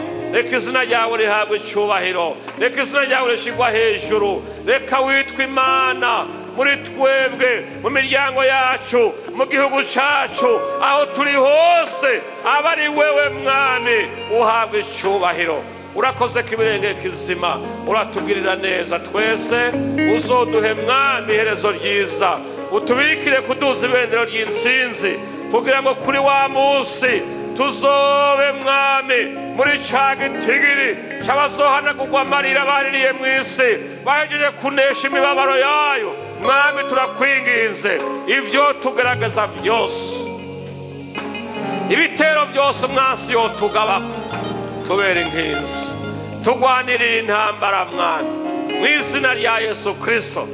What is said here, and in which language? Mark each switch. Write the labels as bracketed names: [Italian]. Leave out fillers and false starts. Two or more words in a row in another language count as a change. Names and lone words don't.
[Kinyarwanda] Reka izina ryawe rihabwe icyubahiro, reka izina ryawe rishigwa hejuru, reka witwa Imana muri twebwe, mu miryango yacu, mu gihugu cyacu, aho turi hose, aba ari wewe Mwami uhabwe icyubahiro. [Rundi] Urakoze kibirenge kizima, uratugirira neza twese, uzoduhe Mwami iherezo ryiza, utubikire kuduza ibendera ry'intsinzi, kugira ngo kuri wa munsi tuzobe Mwami muri ca gitigiri c'abazohanagurwa amarira baririye mu isi, bahejeje kunesha imibabaro yayo. Mwami, turakwinginze ivyo tugaragaza byose, ibitero byose umwansi yotugabako, tubere inkinzi, tugwanirire intambara Mwami, mu izina rya Yesu Kristo.